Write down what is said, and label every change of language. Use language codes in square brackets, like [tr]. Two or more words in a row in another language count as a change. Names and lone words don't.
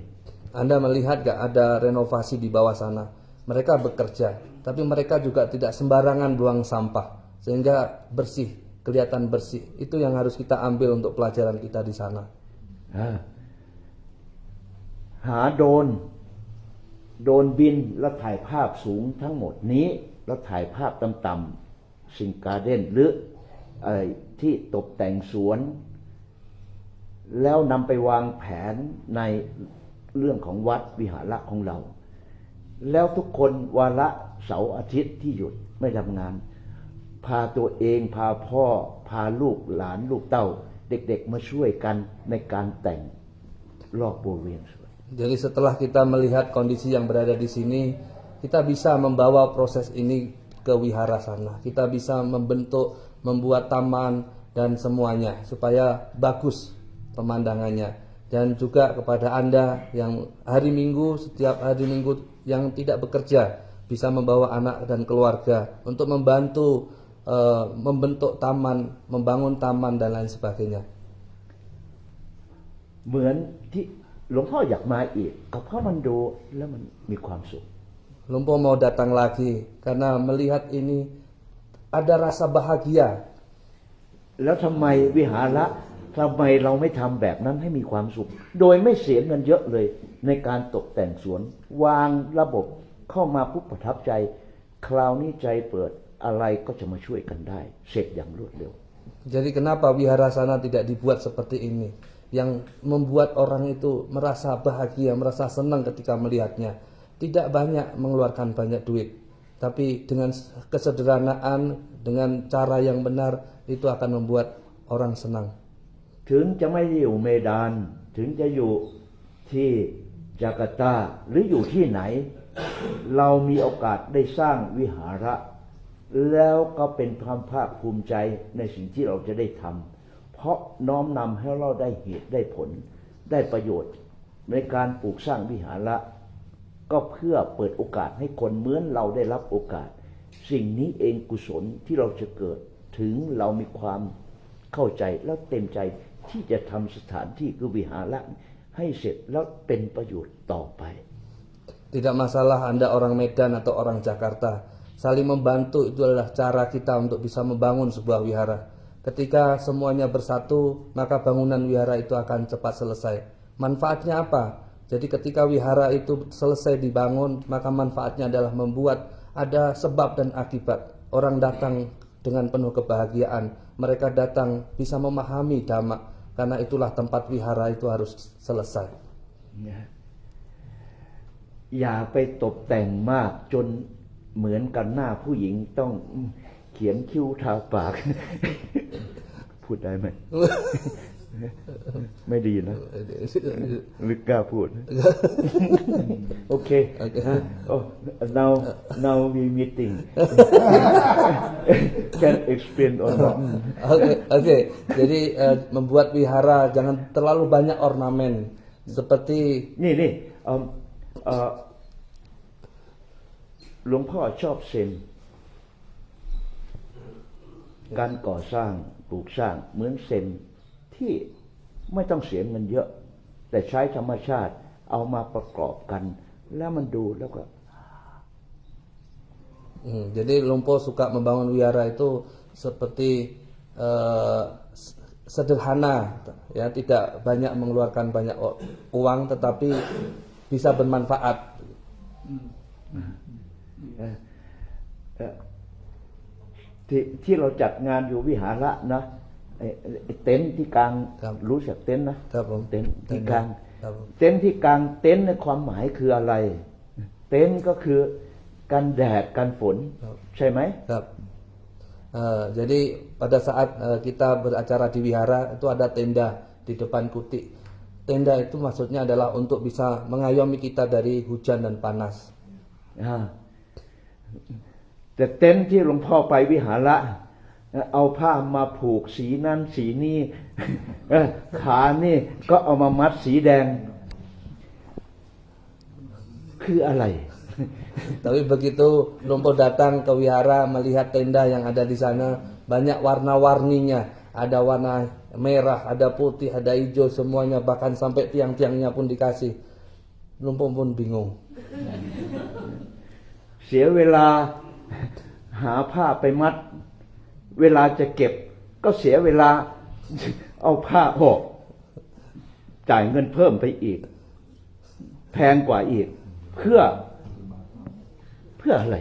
[id] Anda melihat gak ada renovasi di bawah sana? Mereka bekerja, tapi mereka juga tidak sembarangan buang sampah, sehingga bersih, kelihatan bersih. Itu yang harus kita ambil untuk pelajaran kita di sana. [th] หาโดรนบินแล้วถ่ายภาพสูงทั้งหมดนี้แล้วถ่ายภาพต่ำๆสิ่ง การ์เด้นหรือที่ตกแต่งสวน แล้วนำไปวางแผนในเรื่องของวัดวิหาระของเรา แล้วทุกคนวาระเสาร์อาทิตย์ที่หยุดไม่ทำงาน พาตัวเองพาพ่อพาลูกหลานลูกเต้าเด็กๆมาช่วยกันในการแต่งรอบบริเวณสวน [id] Jadi setelah kita melihat kondisi yang berada di sini, kita bisa membawa proses ini ke wihara sana. Kita bisa membuat taman dan semuanya supaya bagus pemandangannya. Dan juga kepada Anda yang hari Minggu, setiap hari Minggu yang tidak bekerja, bisa membawa anak dan keluarga untuk membantu membentuk taman, membangun taman dan lain sebagainya. [th] เหมือนที่หลวงพ่ออยากมาอีกก็เพราะมันดูแล้วมันมีความสุข [id] Lumpo mau datang lagi karena melihat ini ada rasa bahagia. [th] แล้วทำไมวิหาระทำไมเราไม่ทำแบบนั้นให้มีความสุข โดยไม่เสียเงินเยอะเลยในการตกแต่งสวน วางระบบเข้ามาปุ๊บประทับใจ คราวนี้ใจเปิดอะไรก็จะมาช่วยกันได้ เสร็จอย่างรวดเร็ว [id] Jadi kenapa wihara sana tidak dibuat seperti ini? Yang membuat orang itu merasa bahagia, merasa senang ketika melihatnya. Tidak banyak mengeluarkan banyak duit, tapi dengan kesederhanaan, dengan cara yang benar, itu akan membuat orang senang. [th] ถึงจะไม่ได้อยู่เมดานถึงจะอยู่ที่จาการ์ตาหรืออยู่ที่ไหน เรามีโอกาสได้สร้างวิ หาระ แล้วก็เป็นความภาคภูมิใจในสิ่งที่เราจะได้ทำเพราะน้อมนำให้เราได้เหตุได้ผลได้ประโยชน์ในการปลูกสร้างวิหาระ ก็เพื่อเปิดโอกาสให้คนเหมือนเราได้รับโอกาส สิ่งนี้เองกุศลที่เราจะเกิดถึงเรามีความเข้าใจแล้วเต็มใจที่จะทำสถานที่คือวิหาระให้เสร็จแล้วเป็นประโยชน์ต่อไป [id] Tidak masalah Anda orang Medan atau orang Jakarta. Saling membantu itu adalah cara kita untuk bisa membangun sebuah wihara. Ketika semuanya bersatu, maka bangunan wihara itu akan cepat selesai. Manfaatnya apa? Jadi ketika wihara itu selesai dibangun, maka manfaatnya adalah membuat ada sebab dan akibat. Orang datang dengan penuh kebahagiaan. Mereka datang bisa memahami dhamma. Karena itulah tempat wihara itu harus selesai. [th] อย่าไปตกแต่งมากจนเหมือนกันหน้าผู้หญิงต้องเขียนคิ้วทาปาก พูดได้ไหม ไม่ดีนะลึกกล้าพูด โอเค [en] oh now we meeting can explain or not [id] Oke. Jadi membuat wihara jangan terlalu banyak ornamen seperti [th] นี่หลวงพ่อชอบเซนการก่อสร้างปลูกสร้างเหมือนเซนที่ไม่ต้องเสียเงินเยอะแต่ใช้ธรรมชาติเอามาประกอบกันแล้วมันดูแล้วก็ [id] Jadi Lumpo suka membangun wihara itu seperti sederhana, ya, tidak banyak mengeluarkan banyak uang, tetapi bisa bermanfaat. [th] ที่เราจัดงานอยู่วิหาระนะเต็นท์ที่กลางรู้จักเต็นท์นะครับ ผม เต็นท์ที่กลาง ครับผม เต็นท์ที่กลางเต็นท์ในความหมายคืออะไร เต็นท์ก็คือกันแดดกันฝนใช่ไหม [id] Jadi pada saat kita beracara di wihara itu ada tenda di depan kuti. Tenda itu maksudnya adalah untuk bisa mengayomi kita dari hujan dan panas. [th] แต่เต็นท์ที่หลวงพ่อไปวิหาระเอาผ้ามาผูกสีนั้นสีนี้ขานี่ก็เอามามัดสีแดงคืออะไร [id] Tapi begitu Lumpo datang ke wihara melihat tenda yang ada di sana, banyak warna-warninya. Ada warna merah, ada putih, ada hijau, semuanya, bahkan sampai tiang-tiangnya pun dikasih. Lumpo pun bingung. [th] เสียเวลาหาผ้าไปมัดเวลาจะเก็บก็เสียเวลาเอาผ้าออกจ่ายเงินเพิ่มไปอีกแพงกว่าอีกเพื่ออะไร